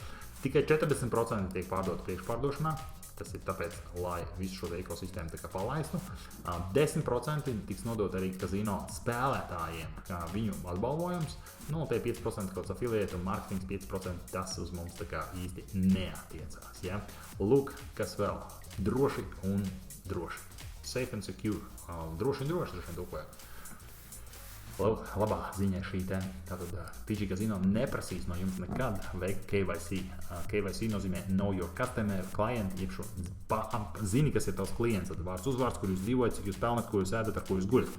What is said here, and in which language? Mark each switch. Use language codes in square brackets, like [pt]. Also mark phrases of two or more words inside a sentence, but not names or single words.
[lv] Tikai 40% tiek pārdot priekšpārdošanā. Tas ir tāpēc, lai visu šo ekosistēmu tā kā palaistu. 10% tiks nodot arī kazino spēlētājiem, kā viņu atbalvojums. Nu, tie 5% kaut kāds affiliate un marketings 5% tas uz mums tā kā īsti neatiecās. Ja? Lūk, kas vēl? Droši un droši. [en] Safe and secure. [lv] Droši un droši tūkojot. Labā ziņa šī te. Tātad TG Casino neprasīs no jums nekad veikt KYC. KYC nozīmē [en] Know Your Customer, client, [lv] jeb šo zini, kas ir tavs klients, tad vārds uzvārds, kur jūs dzīvojat, cik jūs pelnat, ko jūs ēdat, ar ko jūs guļat.